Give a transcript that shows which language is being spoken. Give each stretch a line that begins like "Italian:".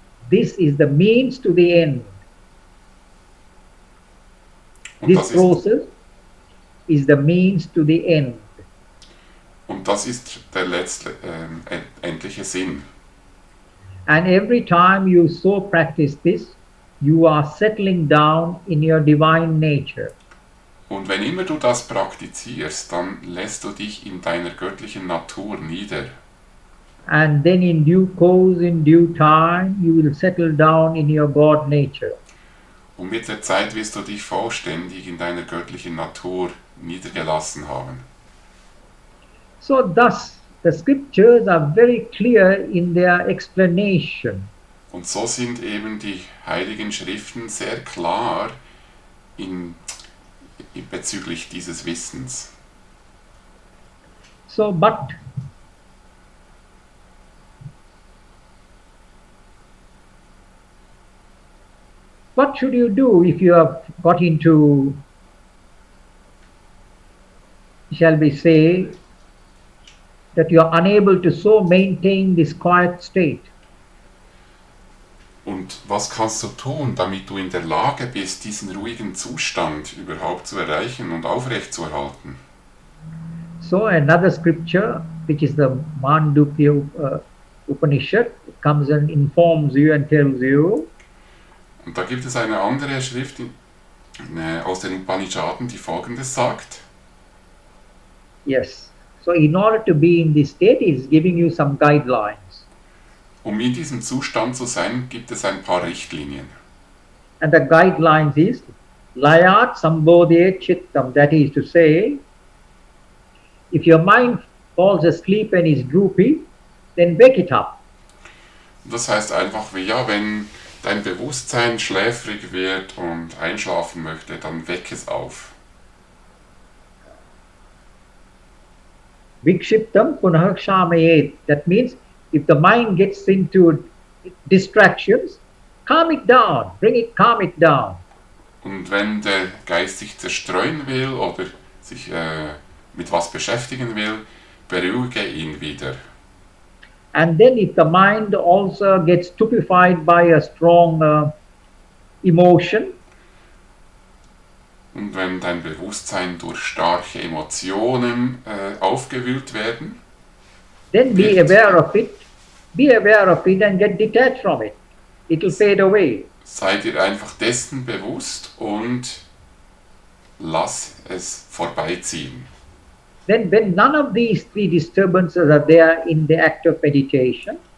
English: This is the means to the end.
German: Und
English: This process is the means to the end.
German: das ist der endliche Sinn.
English: And every time you so practice this, you are settling down in your divine nature.
German: Und wenn immer du das praktizierst, dann lässt du dich in deiner göttlichen Natur nieder.
English: And then in due course, in due time, you will settle down in your God nature.
German: Und mit der Zeit wirst du dich vollständig in deiner göttlichen Natur niedergelassen haben.
English: So thus, the scriptures are very clear in their explanation.
German: Und so sind eben die Heiligen Schriften sehr klar bezüglich dieses Wissens.
English: So, but what should you do if you have got into, shall we say, that you are unable to so maintain this quiet state?
German: Und was kannst du tun, damit du in der Lage bist, diesen ruhigen Zustand überhaupt zu erreichen und aufrechtzuerhalten?
English: So another scripture, which is the Mandukya Upanishad, it comes and informs you and tells you,
German: Und da gibt es eine andere Schrift aus den Upanishaden, die folgendes sagt.
English: Yes. So in order to be in this state, he is giving you some guidelines.
German: Um in diesem Zustand zu sein, gibt es ein paar Richtlinien.
English: And the guidelines is
Sanskrit: layat sambodhyet chittam.
English: That is to say, if your mind falls asleep and is droopy, then wake it up.
German: Das heißt einfach wie, ja, wenn dein Bewusstsein schläfrig wird und einschlafen möchte, dann weck es auf.
Sanskrit: Vikshiptam punah shamayet.
English: That means if the mind gets into distractions, calm it down, calm it down.
German: Und wenn der Geist sich zerstreuen will oder sich mit was beschäftigen will, beruhige ihn wieder.
English: And then if the mind also gets stupefied by a strong emotion,
German: und wenn dein Bewusstsein durch starke Emotionen aufgewühlt werden,
English: then be aware of it and get detached from it. It will fade away.
German: Sei dir einfach dessen bewusst und lass es vorbeiziehen.
English: Then when none of these three disturbances are there in the act of meditation,